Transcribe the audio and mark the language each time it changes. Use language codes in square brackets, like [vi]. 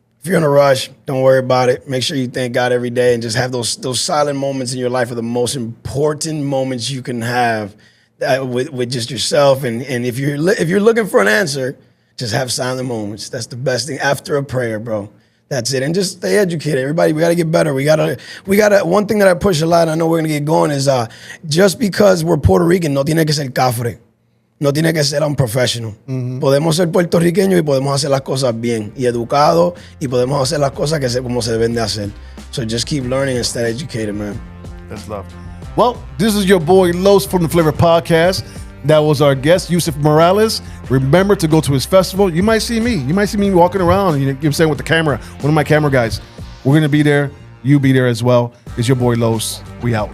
[en] If you're in a rush, don't worry about it. Make sure you thank God every day and just have those silent moments in your life are the most important moments you can have with just yourself. And if you're looking for an answer, just have silent moments. That's the best thing after a prayer, bro. That's it. And just stay educated. Everybody, we got to get better. We got to, one thing that I push a lot, and I know we're going to get going, is just because we're Puerto Rican, [es] no tiene que ser cafre. no tiene que ser unprofessional. Podemos ser puertorriqueños y podemos hacer las cosas bien y educados y podemos hacer las cosas como se deben de hacer. [en] So just keep learning and stay educated, man. That's love. Well, this is your boy Los from the Flava Podcast. That was our guest, Yussef Morales. Remember to go to his festival. You might see me. You might see me walking around, you know what I'm saying, with the camera, one of my camera guys. We're going to be there. You be there as well. It's your boy Los. We out.